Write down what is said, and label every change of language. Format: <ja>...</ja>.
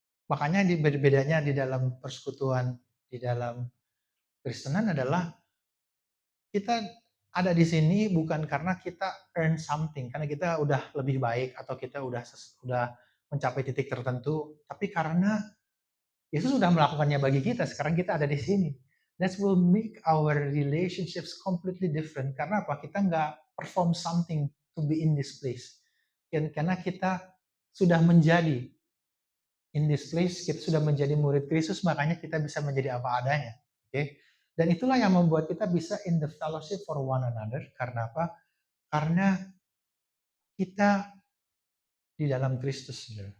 <id>Makanya bedanya di dalam persekutuan, di dalam Kristenan adalah kita ada di sini bukan karena kita</id> <en>earn something,</en> <id>karena kita udah lebih baik atau kita udah mencapai titik tertentu, tapi karena Yesus sudah melakukannya bagi kita, sekarang kita ada di sini.</id> <en>That will make our relationships completely different.</en> <id>Karena apa? Kita nggak</id> <en>perform something to be in this place.</en> <id>Karena kita sudah menjadi</id> <en>in this place,</en> <id>kita sudah menjadi murid Kristus, makanya kita bisa menjadi apa adanya. Oke? Okay? Dan itulah yang membuat kita bisa</id> <en>in the fellowship for one another.</en> <id>Karena apa? Karena kita di dalam Kristus.</id>